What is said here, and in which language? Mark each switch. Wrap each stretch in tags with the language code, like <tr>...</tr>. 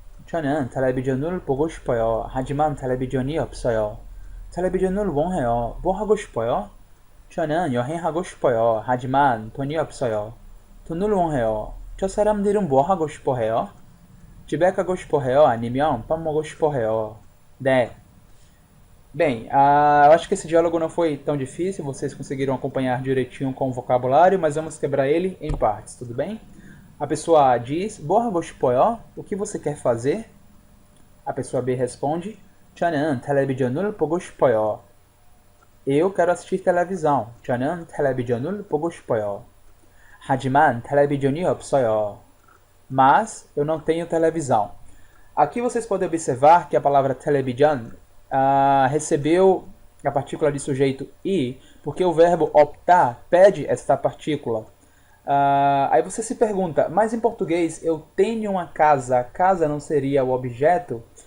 <ko>저는 텔레비전을 보고 싶어요. 하지만 텔레비전이 없어요. 텔레비전을 원해요. 뭐 하고 싶어요? 저는 여행하고 싶어요. 하지만 돈이 없어요. 돈을 원해요. 저 사람들은 뭐 하고 싶어 해요? 집에 가고 싶어 해요? 아니면 밥 먹고 싶어 해요? 네.</ko> <pt>Bem, eu acho que esse diálogo não foi tão difícil, vocês conseguiram acompanhar direitinho com o vocabulário, mas vamos quebrar ele em partes, tudo bem? A pessoa A diz,</pt> <ko>뭐 하고 싶어요?</ko> <pt>O que você quer fazer? A pessoa B responde,</pt> <ko>저는 텔레비전을 보고 싶어요.</ko> <pt>Eu quero assistir televisão.</pt> <ko>저는 텔레비전을 보고 싶어요. 하지만 텔레비전이 없어요.</ko> <pt>Mas eu não tenho televisão. Aqui vocês podem observar que a palavra television recebeu a partícula de sujeito i, porque o verbo optar pede esta partícula. Aí você se pergunta, mas em português eu tenho uma casa, casa não seria o objeto?</pt>